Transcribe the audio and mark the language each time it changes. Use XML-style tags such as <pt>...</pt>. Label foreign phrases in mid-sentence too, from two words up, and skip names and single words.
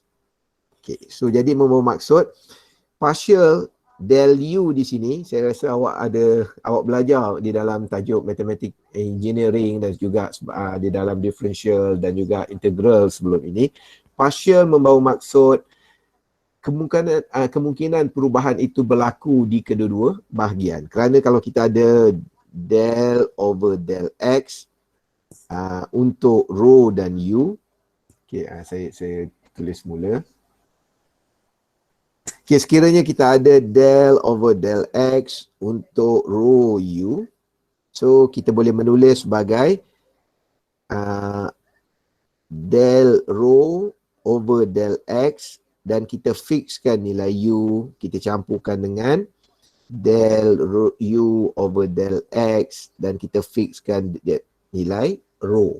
<en>Okay, so</en> <ms>jadi membawa maksud</ms> <en>partial del u</en> <ms>di sini, saya rasa awak belajar di dalam tajuk matematik engineering dan juga di dalam differential dan juga integral sebelum ini. Partial membawa maksud kemungkinan perubahan itu berlaku di kedua-dua bahagian. Kerana kalau kita ada</ms> <en>del over del x</en> <ms>untuk rho dan u, okay, saya tulis mula. Okay, sekiranya kita ada</ms> <en>del over del x</en> <ms>untuk rho u, so kita boleh menulis sebagai</ms> <en>del rho over del x</en> <ms>dan kita fixkan nilai u, kita campurkan dengan</ms> <en>del u over del x</en> <ms>dan kita fixkan nilai rho.</ms>